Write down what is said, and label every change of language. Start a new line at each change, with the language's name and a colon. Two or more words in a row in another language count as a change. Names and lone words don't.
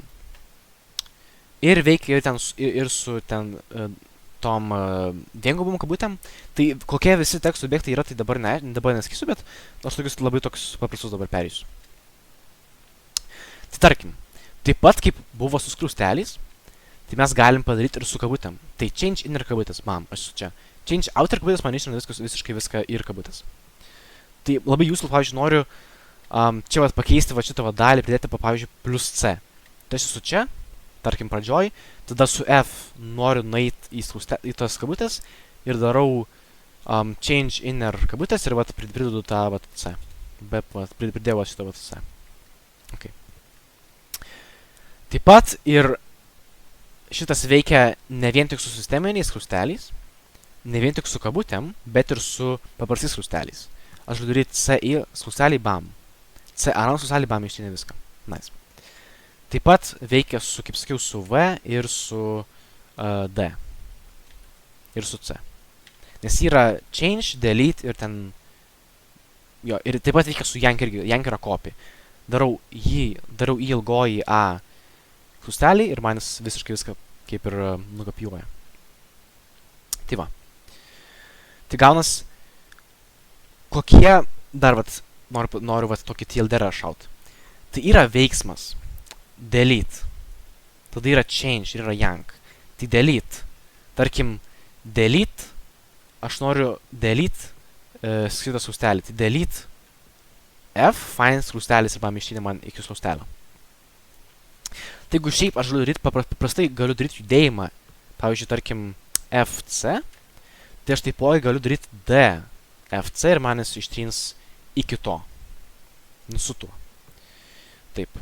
Lithuanian: Ir veikia ir su tom viengubom kabutėm. Tai kokie visi teksto objektai yra, tai dabar nesakysiu, bet aš tokius labai tokius paprastus dabar perėsiu. Tai tarkim, taip pat kaip buvo su skliausteliais, tai mes galim padaryti ir su kabutėm. Tai
English: change inner
Lithuanian: kabutės, bam, aš esu čia.
English: Change outer
Lithuanian: kabutės man ištrina visiškai viską ir kabutės. Tai labai jūsų, pavyzdžiui, noriu čia pakeisti šitą dalį, pridėti, pavyzdžiui, plus C. Tai aš esu čia, tarkim pradžioj, tada su F noriu nueiti į tas kabutės ir darau
English: change inner
Lithuanian: kabutės ir pridedu tą C. Pridėjau šitą C. Okay. Taip pat ir šitas veikia ne vien tik su sisteminiais skliausteliais, ne vien tik su kabutėm, bet ir su paprastais skliausteliais. Aš galiu daryti CI skliausteliai, bam. C around skliausteliai, bam, ištrynė viską.
English: Nice.
Lithuanian: Taip pat veikia su, kaip sakiau, su V ir su D. Ir su C. Nes yra
English: change, delete
Lithuanian: ir ten... Jo, ir taip pat veikia su yank irgi. Yank yra copy. Darau į ilgoji A skliaustelį ir man jis visiškai viską kaip ir nukopijuoja. Tai va. Tai gaunas, kokie dar noriu tokį TLDR šaut. Tai yra veiksmas. Delete. Tada yra change ir yra yank. Tai delete. Tarkim, delete. Aš noriu delete skritą skliaustelį. Tai delete F, find skliaustelis ir ištrynė man iki skliaustelio. Tai jeigu šiaip aš galiu daryti, paprastai galiu daryti judėjimą, pavyzdžiui, tarkim, FC, tai aš taipogi galiu daryti D, FC ir man jis ištrins iki to. Su tuo. Taip.